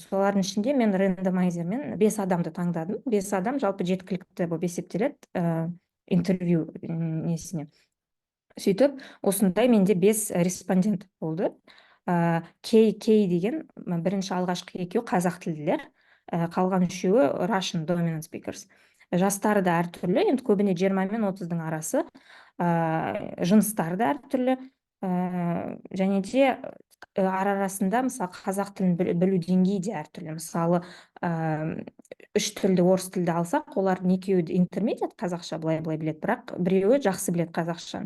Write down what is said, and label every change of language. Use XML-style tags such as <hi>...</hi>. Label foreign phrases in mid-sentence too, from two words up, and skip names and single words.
<kk>Солардың ішінде мен рандомайзермен 5 адамды таңдадым. 5 адам жалпы жеткілікті болып есептеледі интервью несіне. Сөйтіп, осындай менде 5 респондент болды. Кей деген бірінші алғашқы екеуі қазақ тілділер, қалған үшеуі</kk> <en>Russian dominant speakers.</en> <kk>Жастары да әртүрлі, енді көбіне 20 мен 30-дың арасы, жыныстары да әртүрлі, және де арасында мысалы қазақ тілін білу деңгейі де әртүрлі. Мысалы 3 тілді орыс тілді алсақ, олардың екеуі интермедиат қазақша былай біледі, бірақ біреуі жақсы біледі қазақшаны.</kk>